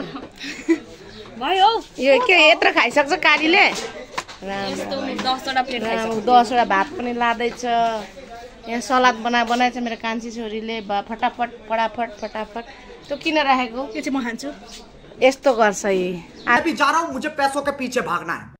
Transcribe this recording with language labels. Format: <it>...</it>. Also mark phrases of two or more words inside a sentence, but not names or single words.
<ne>भयो। यो के यत्रो खाइसक्छ कालीले। 10 वटा भात पनि लाँदैछ। यहाँ सलाद बनाएछ मेरो कान्छी छोरीले। फटाफट त्यो किन राखेको? यो चाहिँ म खान्छु। यस्तो गर्छ यी।</ne> <hi>अभी जा रहा हूँ, मुझे पैसों के पीछे भागना है।</hi>